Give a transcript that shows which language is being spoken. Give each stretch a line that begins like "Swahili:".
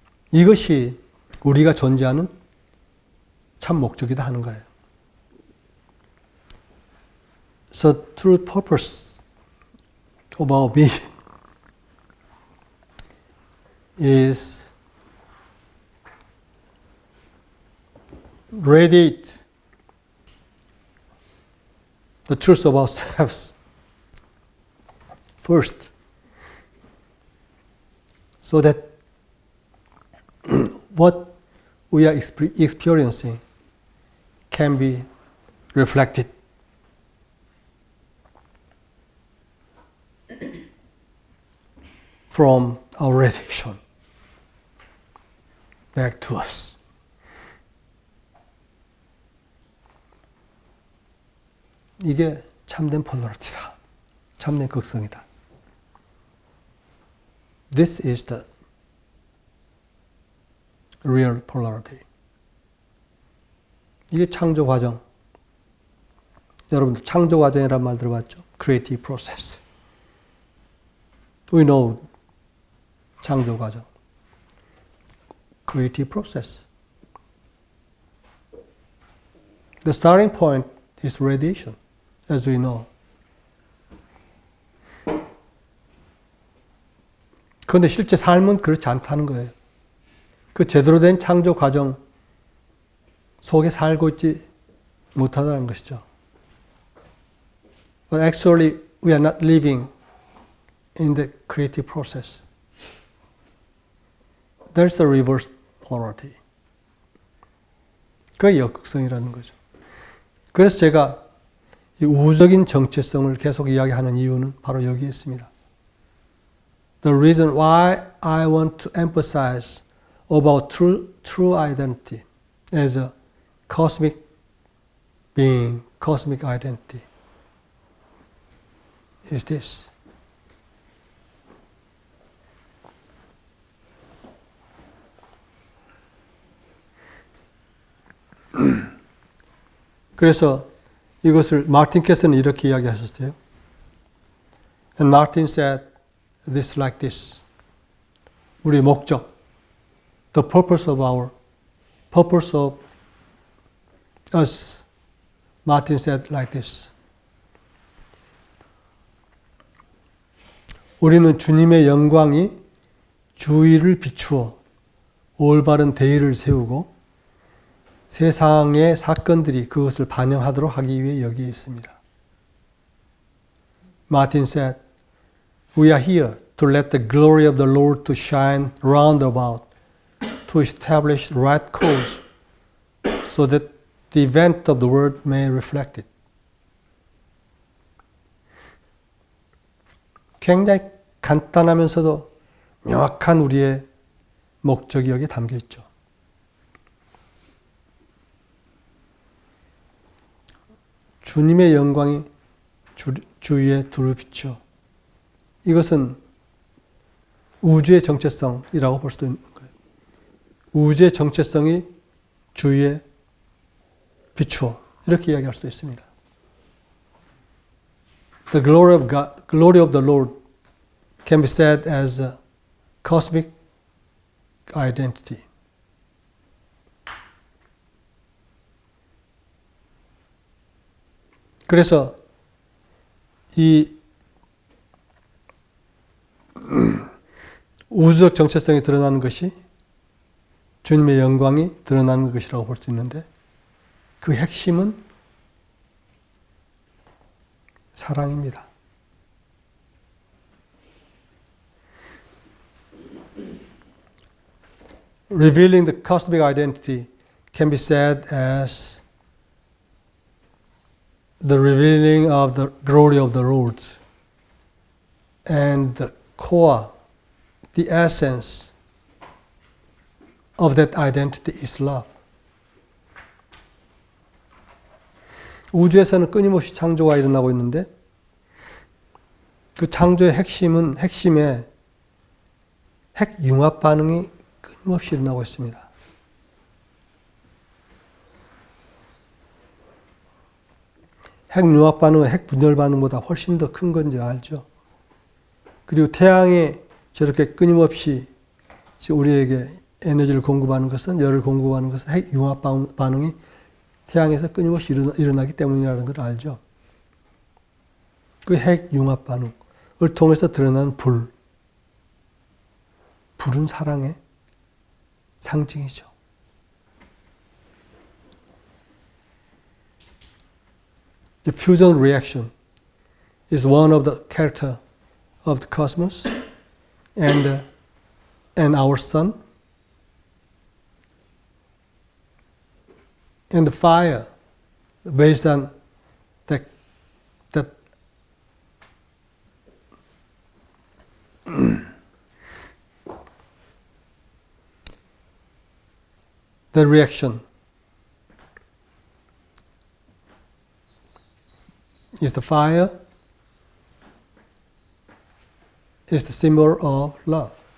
Korean: 이것이 우리가 존재하는 참 목적이다 하는 거예요.
English: So true purpose of our being is radiate the truth of ourselves first, so that what we are experiencing can be reflected from our radiation back to us.
Korean: 이게 참된 폴라리티다. 참된 극성이다.
English: This is the real polarity.
Korean: 이게 창조 과정. 여러분들 창조 과정이란 말 들어봤죠?
English: Creative process. We know
Korean: 창조 과정.
English: Creative process. The starting point is radiation, as we know.
Korean: 그런데 실제 삶은 그렇지 않다는 거예요. 그 제대로 된 창조 과정 속에 살고 있지 못하다는 것이죠.
English: But actually, we are not living in the creative process. There's a reverse polarity.
Korean: 그게 역극성이라는 거죠. 그래서 제가 이 우주적인 정체성을 계속 이야기하는 이유는 바로 여기에 있습니다.
English: The reason why I want to emphasize about true identity as a cosmic being, cosmic identity is this.
Korean: 그래서 이것을 마틴께서는 이렇게 이야기하셨어요.
English: And Martin said this like this.
Korean: 우리의 목적,
English: the purpose of our purpose of us, Martin said like this.
Korean: 우리는 주님의 영광이 주위를 비추어 올바른 대의를 세우고 세상의 사건들이 그것을 반영하도록 하기 위해 여기에 있습니다.
English: Martin said, "We are here to let the glory of the Lord to shine round about, to establish right course, so that the event of the world may reflect it."
Korean: 굉장히 간단하면서도 명확한 우리의 목적이 여기 담겨 있죠. 주님의 영광이 주위에 두루 비쳐. 이것은 우주의 정체성이라고 볼 수도 있는 거예요. 우주의 정체성이 주위에 비추어. 이렇게 이야기할 수도 있습니다.
English: The glory of God, glory of the Lord can be said as a cosmic identity.
Korean: 그래서 이 우주적 정체성이 드러나는 것이 주님의 영광이 드러나는 것이라고 볼 수 있는데 그 핵심은 사랑입니다.
English: Revealing the cosmic identity can be said as the revealing of the glory of the Lord. And the core, the essence of that identity is love.
Korean: 우주에서는 끊임없이 창조가 일어나고 있는데 그 창조의 핵심에 핵융합 반응이 끊임없이 일어나고 있습니다. 핵융합 반응은 핵분열 반응보다 훨씬 더 큰 건지 알죠? 그리고 태양이 저렇게 끊임없이 우리에게 에너지를 공급하는 것은, 열을 공급하는 것은 핵융합 반응이 태양에서 끊임없이 일어나기 때문이라는 걸 알죠? 그 핵융합 반응을 통해서 드러나는 불은 사랑의 상징이죠.
English: The fusion reaction is one of the character of the cosmos and our sun. And the fire, based on that the reaction is the fire, is the symbol of love.